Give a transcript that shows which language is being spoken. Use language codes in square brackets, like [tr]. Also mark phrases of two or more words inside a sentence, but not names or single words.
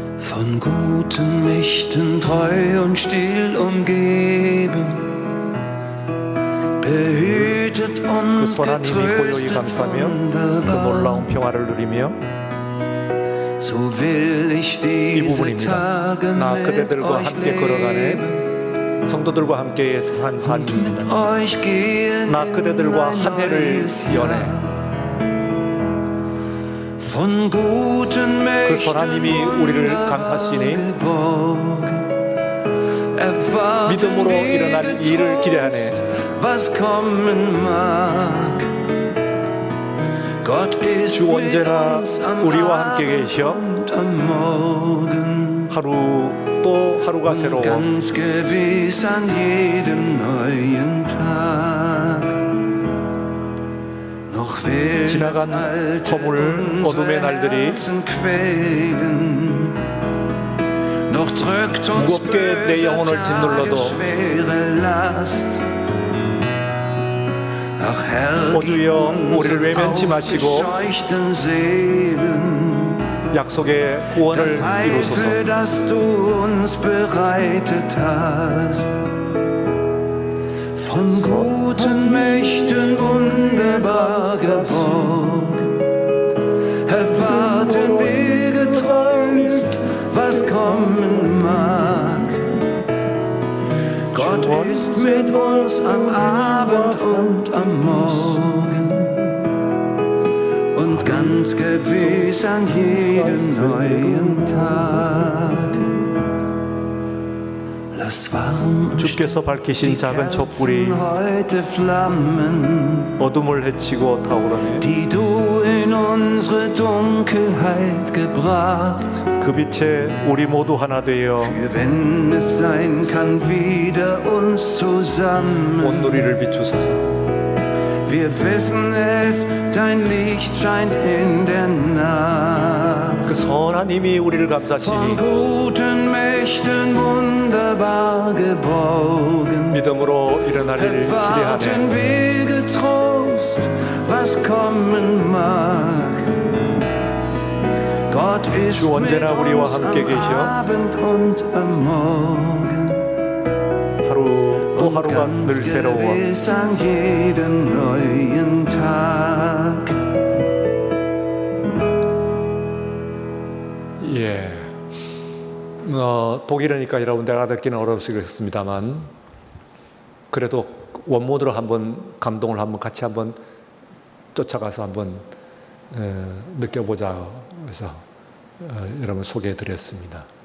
[de] Von guten Mächten treu und still umgeben, behütet [ko] 그 [de] und [ko] 선한 힘이 고요히 [de] getröstet [ko] 감싸며 그 [de] wunderbar. [ko] 놀라운 평화를 누리며 [de] So will ich [ko] 이 [de] diese [ko] 부분입니다. [de] Tage [ko] 나 [de] mit [ko] 그대들과 [de] euch [ko] 함께 [de] leben [ko] 걸어가네. 성도들과 함께 한 [de] und [ko] 삶입니다. [de] mit euch gehen [ko] 나 [de] in [ko] 그대들과 [de] ein [ko] 한 해를 [de] neues [ko] 연해. [de] Jahr. Von guten [ko] 그 선한 힘이 [de] Mächten [ko] 우리를 [de] wunderbar [ko] 감싸시니 [de] geborgen, erwarten [ko] 믿음으로 [de] wir [ko] 일어날 일을 기대하네. [de] was kommen mag. Gott ist [ko] 주 [de] mit [ko] 언제나 [de] uns am [ko] 우리와 함께 [de] Abend [ko] 계셔. [de] und am Morgen. [ko] 하루 또 하루가 새로워. [de] Ganz gewiss an jedem neuen Tag. Noch will das [ko] 지나간 [de] alte [ko] 허물, 어둠의 [de] unsere [ko] 날들이 [de] Herzen quälen. Noch drückt uns [ko] 무겁게 내 [de] böse [ko] 영혼을 짓눌러도 [de] Tage schwere Last. Ach Herr, [ko] 오 주여, [de] gib uns [ko] 우리를 외면치 마시고 [de] aufgescheuchten Seelen [ko] 약속의 구원을 [de] das Heil, [ko] 이루소서. [de] für das du uns bereitet hast. Von guten Mächten wunderbar geborgen, erwarten wir getrost, was kommen mag. Gott ist mit uns am Abend und am Morgen und ganz gewiss an jedem neuen Tag. Lass warm und [ko] 주께서 밝히신 작은 촛불이 [de] heute flammen, [ko] 어둠을 헤치고 타오르네. [de] die du in unsere Dunkelheit gebracht. [ko] 그 빛에 우리 모두 하나 되어 [de] Für wenn es sein kann, wieder uns zusammen. [ko] 온누리를 비추소서. [de] Wir wissen es, dein Licht scheint in der Nacht. [ko] 그 선한 힘이 우리를 [de] Von [ko] 감싸시니 [de] guten Mächten wunderbar geborgen, [ko] 믿음으로 일어날 일을 [de] erwarten [ko] 기대하네. [de] wir getrost, was kommen mag. Gott ist [ko] 주 [de] mit [ko] 언제나 우리와 [de] uns [ko] 함께 [de] am [ko] 계셔. [de] Abend und am Morgen. [ko] 하루 또 하루가 늘 [de] Ganz [ko] 새로워. [de] gewiss an jedem neuen Tag. [ko] 예. 독일어니까 여러분들 알아듣기는 어렵겠습니다만 그래도 원문으로 한번 감동을 한번 같이 한번 쫓아가서 한번 느껴보자 해서 여러분 소개해 드렸습니다.